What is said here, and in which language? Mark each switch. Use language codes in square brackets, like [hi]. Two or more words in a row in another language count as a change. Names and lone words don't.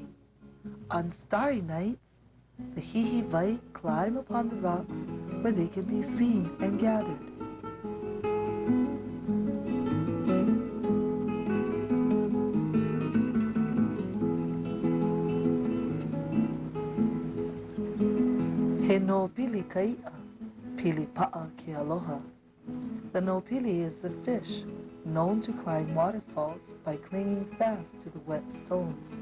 [en] On starry nights, the hihivai climb upon the rocks where they can be seen and gathered. [haw] He no pili kai'a, pili pa'a ke aloha. [en] The nopili is the fish known to climb waterfalls by clinging fast to the wet stones.